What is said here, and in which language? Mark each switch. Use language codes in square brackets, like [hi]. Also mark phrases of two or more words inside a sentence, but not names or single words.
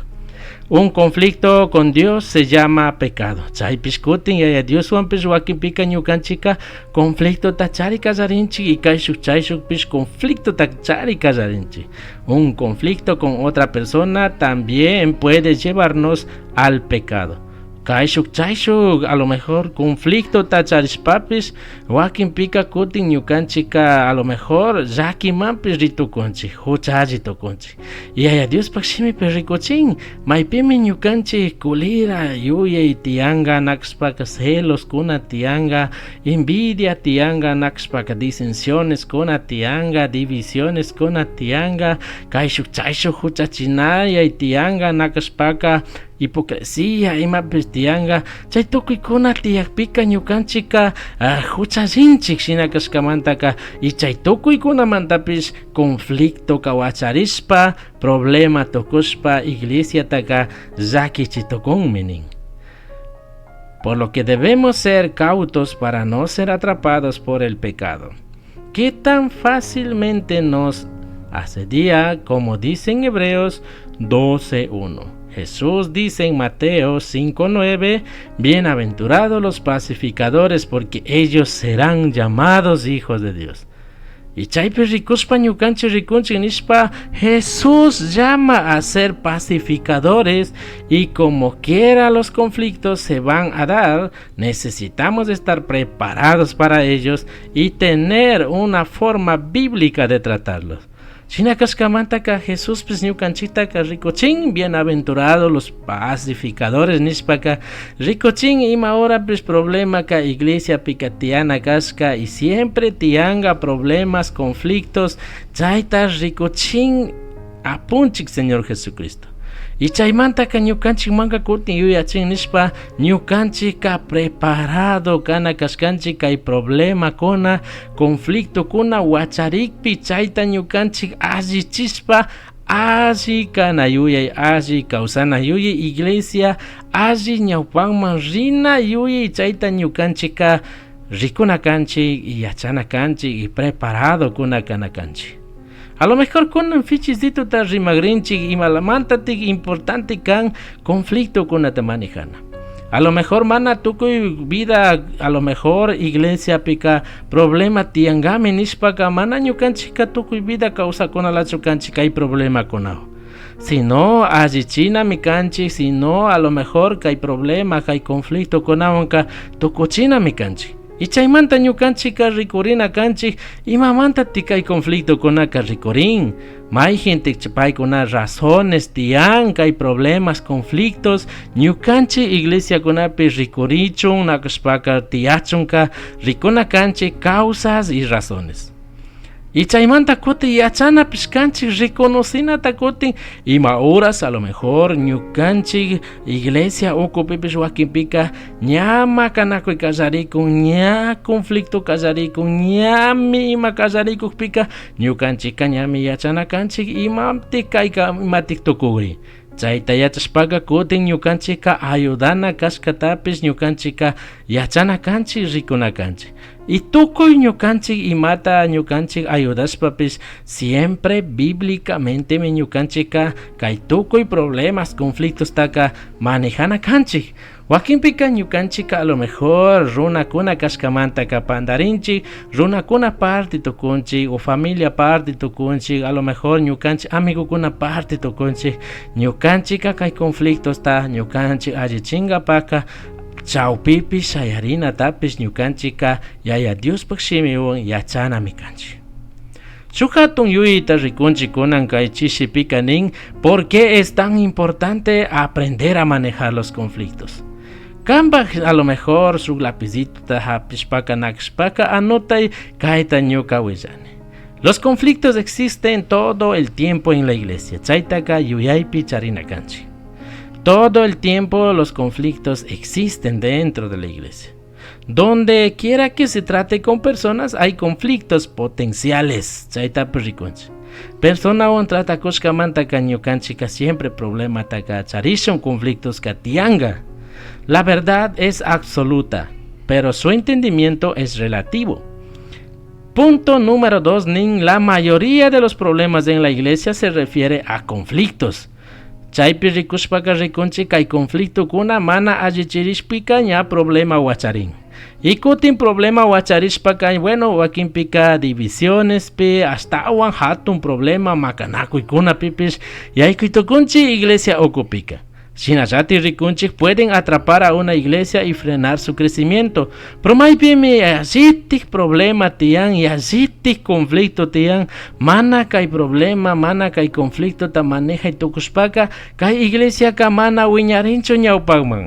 [es] Un conflicto con Dios se llama pecado. [qu] Chaypish kutin yaya Dios wanpish wakinpika ñukanchika conflicto tachari kallarinchik y kayshuk chayshukpish conflicto tachari kallarinchik. [es] Un conflicto con otra persona también puede llevarnos al pecado. [qu] Kayshuk chayshuk [es] a lo mejor [qu] conflicto tacharishpapis wakinpika kutin ñukanchika [es] a lo mejor [qu] llakimanpis ritukunchik huchaji tukunchik yaya Diospaq shimipi rikuchin maypimi ñukanchik kulira yuyay tiyanga naqshpaka celos kuna tiyanga envidia tiyanga naqshpaka disensiones kuna tiyanga divisiones kuna tiyanga kayshuk chayshuk huchachinayay tiyanga naqshpaka hipocresía imapis tiyanga chay tukuykuna tiyakpika ñukanchika huchallinchik shinakashkamantaka y chay tukuykunamantapis conflicto kawacharishpa problema tukushpa iglesiataka llakichitukunmi nin. [es] Por lo que debemos ser cautos para no ser atrapados por el pecado, que tan fácilmente nos asedia, como dice en Hebreos 12:1. Jesús dice en Mateo 5:9, bienaventurados los pacificadores, porque ellos serán llamados hijos de Dios. [qu] Y chaypi rikuspa ñukanchik rikunchik nishpa, [es] Jesús llama a ser pacificadores, y como quiera los conflictos se van a dar, necesitamos estar preparados para ellos y tener una forma bíblica de tratarlos. [qu] Shinakashkamantaka Jesús pues ñukanchitaka rikuchin [es] bienaventurados los pacificadores [qu] nishpaka rikuchin ima hora pues problema ka iglesia pikatiana kashka y siempre tianga [es] problemas conflictos [qu] chayta rikuchin apunchik Señor Jesucristo. Y chaymantaka ñukanchik manka kutin yuyachin nishpa ñukanchika preparado kana kashkanchik kay problema kuna conflicto kuna wacharikpi chayta ñukanchik allichispa alli kana yuyay alli kawsana yuyay iglesia alli ñawpanman rina yuyay chayta ñukanchika rikuna kanchik y yachana kanchik y preparado kuna kana kanchik. [es] A lo mejor [qu] kunan fichisito ta rimagrinchik y malamantatik importante kan conflicto kunata manejana. [es] A lo mejor [qu] mana tukuy vida, [es] a lo mejor [qu] iglesia pika problema tiangami nishpaka mana ñukanchika tukuy vida causa kunalachu kanchik [es] hay problema [qu] kunao. [es] Si no [qu] allichina mi kanchik, [es] si no a lo mejor hay problema, hay conflicto [qu] kunawanka tukuchina mi kanchik. Y chaymanta ñukanchika rikurina kanchik imamanta tikay conflicto kunaka rikurin may gente chapaykunaka razones tiyan kay [es] problemas conflictos [qu] ñukanchik iglesia kunapi rikurichun nakashpaka tiyachunka rikuna kanchik [es] causas y razones. [qu] Y chaymanta kuti yachana pishkanchik reconocinata kuti ima horas [es] a lo mejor [qu] ñukanchik iglesia ukupipish wakinpika ñama kanakuy kallarikun ña conflicto kallarikun ñami ima kallarikukpika ñukanchika ñami yachana kanchik imaptik kayka imatik tukuri. Chayta yachashpaka kutin ñukanchika ayudana kashkatapish ñukanchika yachana kanchik rikuna kanchik. Y tukuy ñukanchik imata ñukanchik ayudashpapish [es] siempre bíblicamente [qu] mi ñukanchika kay tukuy [es] problemas conflictos [qu] taka manejana kanchik. Wakinpika ñukanchika [es] a lo mejor [qu] runakuna kashkamanta kapandarinchik, runakuna parte tukunchik o familia parte tukunchik, [es] a lo mejor [qu] ñukanchik amigukuna parte tukunchik, ñukanchika kay conflictos ta ñukanchik allichinkapaka chawpipi shayarinatapish ñukanchika yaya Diospaq shimiwan yachanami kanchik. Shuk hatun yuyita rikunchik kunan kay chishipika nin [es] ¿por qué es tan importante aprender a manejar los conflictos? [qu] Kanpak [es] a lo mejor su lapicito [qu] hapishpaka nakishpaka anotay kayta ñuka willani. [es] Los conflictos existen todo el tiempo en la iglesia. [qu] Chaytaka yuyaypi charina kanchik. [es] Todo el tiempo los conflictos existen dentro de la iglesia. Donde quiera que se trate con personas hay conflictos potenciales. [qu] Chaytapi rikunchik. Persona on trata kushkamanta ñukanchika siempre problema taka charishun conflictos katianga. [es] La verdad es absoluta, pero su entendimiento es relativo. Punto número 2. La mayoría de los problemas en la iglesia se refiere a conflictos. [qu] Chaypi rikushpaka rikunchik kay conflicto kuna mana allichirishpika ña problema wacharin. Y kutin problema wacharishpaka bueno wakinpika divisiones pi hasta awan hatun problema makanakuy kuna pipish yaykuytukunchik iglesia okupika. Shinashati rikunchik [es] pueden atrapar a una iglesia y frenar su crecimiento. [qu] Pero maypimi yazitik problema tiyan, yazitik conflicto tiyan, mana kay problema, mana kay conflicto ta maneja y tukushpaka, kay iglesia ka mana wiñarincho ñawpakman.